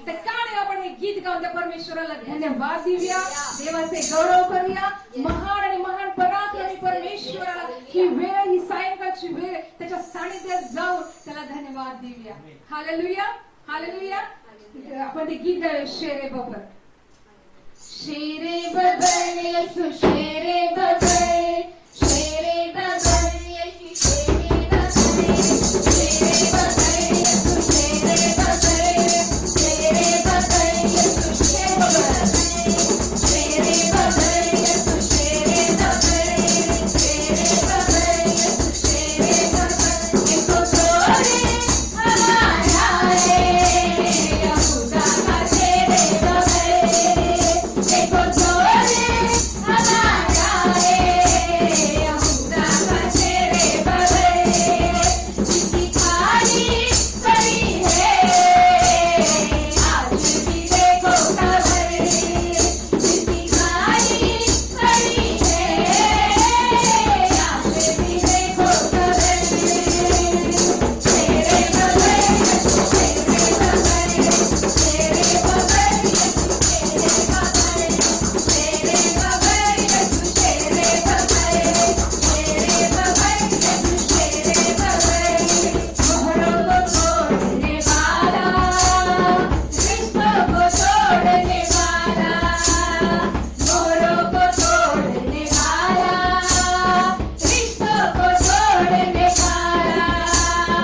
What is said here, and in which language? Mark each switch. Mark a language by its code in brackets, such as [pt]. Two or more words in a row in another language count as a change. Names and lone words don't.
[mr] तर का नाही आपण हे गीत गाऊन त्या परमेश्वराला धन्यवाद देऊया, देवाचे गौरव करूया. महान आणि महान पराक्रमी परमेश्वराला ही वेळ, ही सायंकाळची वेळ त्याच्या सानिध्यात जाऊन त्याला धन्यवाद देऊया. हालेलुया. हालेलुया. आपण ते गीत गाऊया. [hi] शेरे बबर, शेरे बबर येशू, शेरे बबर, शेरे बबर येशू, शेरे बबर, शेरे बबर येशू, शेरे बबर, शेरे बबर येशू, शेरे बबर, शेरे बबर येशू, शेरे बबर, शेरे बबर येशू, शेरे बबर. देखो तोरे हमारा है यहूदा का शेरे बबर, देखो तोरे हमारा है यहूदा का शेरे बबर, जिसकी खाली पड़ी है आज भी देखो खबर, जिसकी खाली पड़ी है आज भी देखो खबर. शेरे बबर, शेरे बबर, शेरे बबर, शेरे बबर, शेरे बबर, शेरे बबर, शेरे बबर, शेरे बबर. मोहरों को तोड़ने वाला, रिश्तों को तोड़ने वाला, मोहरों को तोड़ने वाला, रिश्तों को तोड़ने वाला.